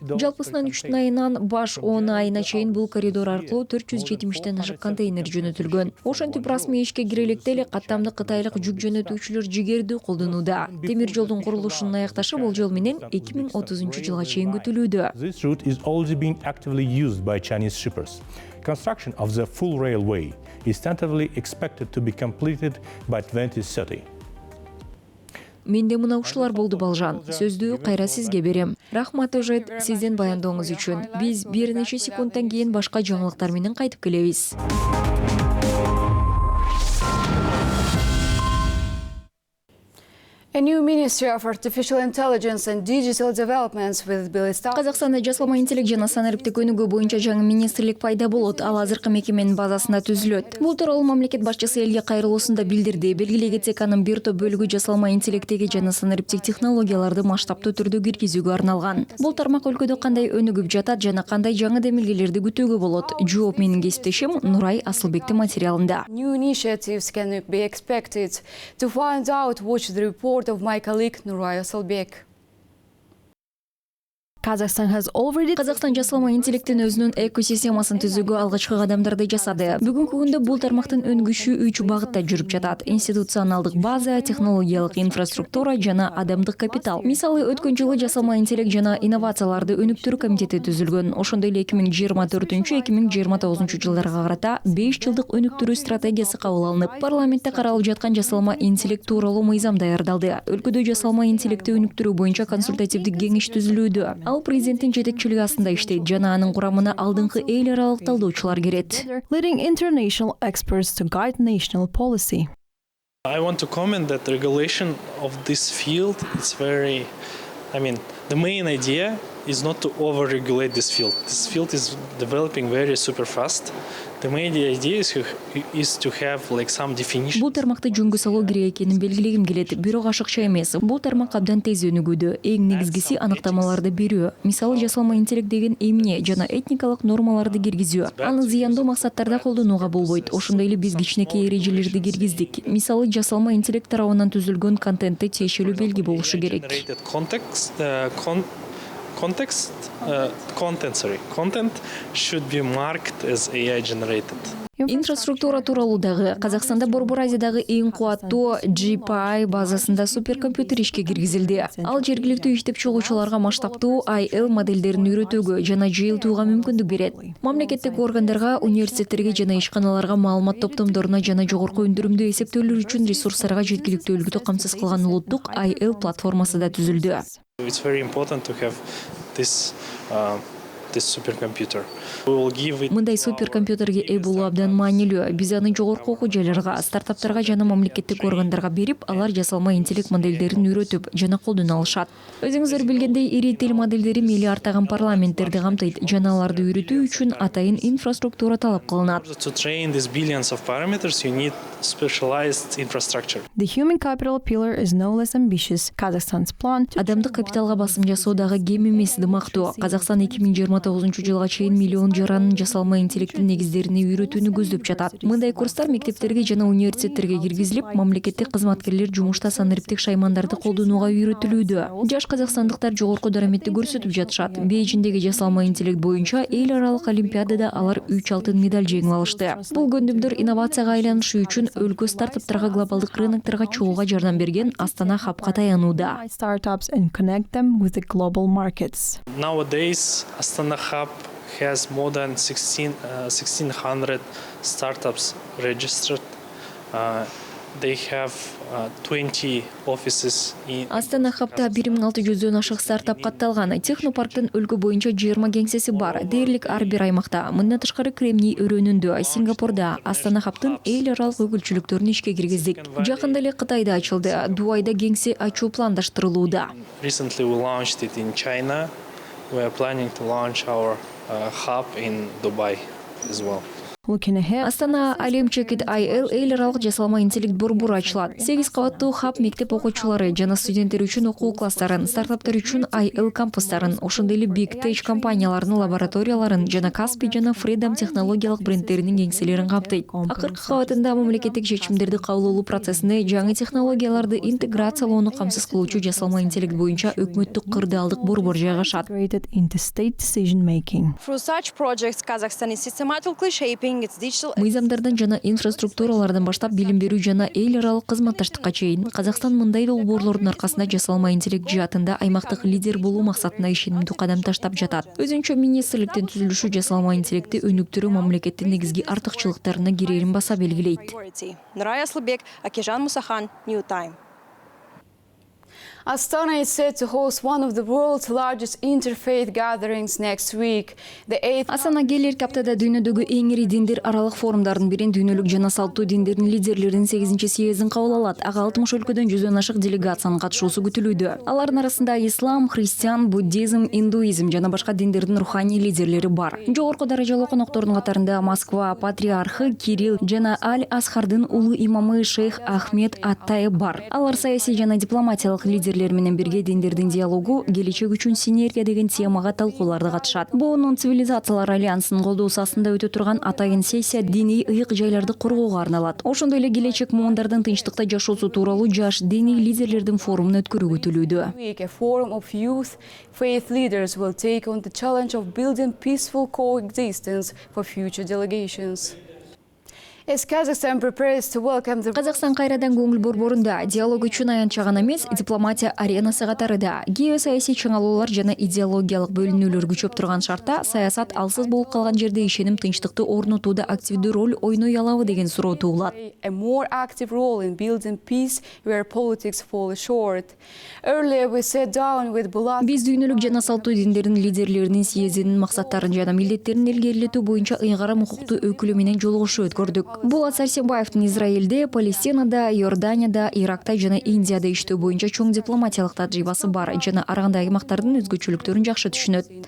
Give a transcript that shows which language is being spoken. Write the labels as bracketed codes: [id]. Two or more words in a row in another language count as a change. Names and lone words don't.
[ky] Жалпысынан 3 айынан баш 10 айына чейин бул коридор аркылуу 470-тен ашык контейнер жөнөтүлгөн. Ошентип расмий ишке кире электе эле каттамдык кытайлык жүк жөнөтүүчүлөр жигердүү колдонууда. Темир жолдун курулушунун аякташы болжол менен 2030-жылга чейин күтүлүүдө. [en] This route is already being actively used by Chinese shippers. Construction of the full railway is tentatively expected to be completed by 2030. [ky] Менде мына ушулар болду Балжан. Сөздү кайра сизге берем. Рахмат Ожет, сиздин баяндооңуз үчүн. Биз бир нече секундтан кийин башка жаңылыктар менен кайтып келебиз. [en] A new Ministry of Artificial Intelligence and Digital Developments will be established. [ky] Казакстанда жасалма интеллект жана санариптик өнүгүү боюнча жаңы министрлик пайда болот. Ал азыркы мекеменин базасында түзүлөт. Бул тууралуу мамлекет башчысы элге кайрылуусунда билдирди. Белгилей кетсек, анын бир топ бөлүгү жасалма интеллекттеги жана санариптик технологияларды масштабтуу түрдө киргизүүгө арналган. Бул тармак өлкөдө кандай өнүгүп жатат жана кандай жаңы демилгелерди күтүүгө болот? Жооп менин кесиптешим Нурай Асылбектин материалында. [en] New initiatives can be expected. To find out, watch the report of my colleague Nuray Asılbek. [ky] Казакстан жасалма интеллекттин өзүнүн экосистемасын түзүүгө алгачкы кадамдарды жасады. Бүгүнкү күндө бул тармактын өнгүшү 3 багытта жүрүп жатат: институционалдык база, технологиялык инфраструктура жана адамдык капитал. Мисалы, өткөн жылы жасалма интеллект жана инновацияларды өнүктүрүү комитети түзүлгөн. Ошондой эле 2024-2029 жылдарга карата 5 жылдык өнүктүрүү стратегиясы кабыл алынып, парламентте каралып жаткан жасалма интеллект тууралуу мыйзам даярдалды. Өлкөдө жасалма интеллектти өнүктүрүү боюнча консультативдик кеңеш түзүлүүдө. Ал президенттин жетекчилиги астында иштейт жана анын курамына алдыңкы эл аралык талдоочулар кирет. [en] Leading international experts to guide national policy. I want to comment that the regulation of this field is very, the main idea is not to over-regulate this field. This field is developing very super fast. The main idea is to have some definition. [ky] Бул тармакты жөнгө салуу керек экенин белгилегим келет. Бирок ашыкча эмес. Бул тармак абдан тез өнүгүүдө. Эң негизгиси аныктамаларды берүү. Мисалы, жасалма интеллект деген эмне жана этникалык нормаларды киргизүү. Аны зыяндуу максаттарда колдонууга болбойт. Ошондой эле биз кичинекей эрежелерди киргиздик. Мисалы, жасалма интеллект тарабынан түзүлгөн контентте тиешелүү белги болушу керек. [en] Content should be marked as AI generated. [ky] Инфраструктура тууралуу дагы Казакстанда Борбор Азиядагы эң кубаттуу GPI базасында суперкомпьютер ишке киргизилди. Ал жергиликтүү иштеп чыгуучуларга масштабтуу IL модельдерин үйрөтүүгө жана жыйылтууга мүмкүндүк берет. Мамлекеттик органдарга, университеттерге жана ишканаларга маалымат топтомдоруна жана жогорку өндүрүмдүү эсептөөлөр үчүн ресурстарга жеткиликтүүлүктү камсыз кылган улуттук IL платформасы да түзүлдү. [en] It's very important to have this supercomputer. We will give it. [ky] Мындай суперкомпьютерге ээ болуу абдан маанилүү. Биз аны жогорку окуу жайларга, стартаптарга жана мамлекеттик органдарга берип, алар жасалма интеллект модельдерин үйрөтүп жана колдоно алышат. Өзүңүздөр билгендей, ири тил модельдери миллиардтаган парламенттерди камтыйт жана аларды үйрөтүү үчүн атайын инфраструктура талап кылынат. [en] To train these billions of parameters, you need specialized infrastructure. The human capital pillar is no less ambitious. Kazakhstan's plan to [ky] Адамдык капиталга басым жасоо дагы кем эмес дымактуу. Казакстан 2029 чейин миллион жаранын жасалма интеллекттин негиздерине үйрөтүүнү көздөп жатат. Мындай курстар мектептерге жана университеттерге киргизилип, мамлекеттик кызматкерлер жумушта санариптик шаймандарды колдонууга үйрөтүлүүдө. Жаш казакстандыктар жогорку дараметти көрсөтүп жатышат. Бейжиндеги жасалма интеллект боюнча эл аралык олимпиадада алар 3 алтын медаль жеңип алышты. Бул көндүмдөр инновацияга айланышы үчүн өлкө стартаптарга глобалдык рынокторго чыгууга жардам берген Астана хабка таянууда. [en] startups and connect them with the global markets. Nowadays, Astana Hub has more than 1600 startups registered. they have 20 offices in [ky] Астана хапта 1600-дөн ашык стартап катталган. Технопарктын өлкө боюнча 20 кеңсеси бар. Дээрлик ар бир аймакта. Мындан тышкары Кремний өрөөнүндө, Сингапурда Астана хаптын эл аралык өкүлчүлүктөрүн ишке киргиздик. Жакында эле Кытайда ачылды. Дубайда кеңсе ачуу пландаштырылууда. [en] Recently we launched it in China. We are planning to launch our hub in Dubai as well. Looking ahead, [ky] Астана Алем Чекит АЛ эл аралык жасалма интеллект борбору ачылат. 8 кабаттуу хаб мектеп окуучулары жана студенттер үчүн окуу класстарын, стартаптар үчүн АЛ кампустарын, ошондой эле [en] Big Tech [ky] компанияларынын лабораторияларын жана Каспи жана Freedom технологиялык брендтеринин кеңселерин каптайт. Акыркы кабатында мамлекеттик чечимдерди кабыл алуу процессине жаңы технологияларды интеграциялоону камсыз кылуучу жасалма интеллект боюнча өкмөттүк кырдаалдык борбор жайгашат. [en] integrated into state decision making. Through such projects, Kazakhstan is systematically shaping its digital. [ky] Мыйзамдардан жана инфраструктуралардан баштап билим берүү жана эл аралык кызматташтыкка чейин Казакстан мындай долбоорлордун аркасында жасалма интеллект жаатында аймактык лидер болуу максатына ишенимдүү кадам таштап жатат. Өзүнчө министрликтин түзүлүшү жасалма интеллекти өнүктүрүү мамлекеттин негизги артыкчылыктарына кирерин баса белгилейт. Нурай Аслыбек, Акижан Мусахан, New Time. [en] Astana is set to host one of the world's largest interfaith gatherings next week. The 8th [ky] Астана келер аптада дүйнөдөгү эң ири диндер аралык форумдардын бирин дүйнөлүк жана салттуу диндердин лидерлеринин 8 съездин кабыл алат. Ага 60 өлкөдөн 100дөн ашык делегациянын катышуусу күтүлүүдө. Алардын арасында ислам, христиан, буддизм, индуизм жана башка диндердин руханий лидерлери бар. Жогорку даражалуу коноктордун катарында Москва патриархы Кирилл жана Аль-Асхардын улуу имамы шейх Ахмед Аттаев бар. Алар саясий жана дипломатиялык лидерлер менен бирге диндердин диалогу, келечек үчүн синергия деген темага талкууларда катышат. Буунун цивилизациялар альянсынын колдоосу астында өтө турган атайын сессия диний ыйык жайларды коргоого арналат. Ошондой эле келечек муундардын тынчтыкта жашоосу тууралуу жаш диний лидерлердин форумун өткөрүү күтүлүүдө. [en] week, a forum of youth faith leaders will take on the challenge of building peaceful coexistence for future delegations. As Kazakhstan prepares to welcome the [ky] Казакстан кайрадан көңүл борборунда диалог үчүн аянтча гана эмес, дипломатия аренасы катарында геосаясий чыңалуулар жана идеологиялык бөлүнүүлөр күчөп турган шартта саясат алсыз болуп калган жерде ишеним тынчтыкты орнотууда активдүү роль ойной алабы деген суроо туулат. [en] a more active role in building peace where politics fall short. Earlier we sat down with Bulat. [ky] Биз дүйнөлүк жана салттуу диндердин лидерлеринин съездинин максаттарын жана милдеттерин илгерилетүү боюнча ыйгарым укуктуу өкүлү менен жолугушуу өткөрдүк. Булат Сарсенбаевдин Израилде, Палестинада, Иорданияда, Иракта жана Индияда иштөө боюнча чоң дипломатиялык тажрыйбасы бар жана ар кандай аймактардын өзгөчөлүктөрүн жакшы түшүнөт.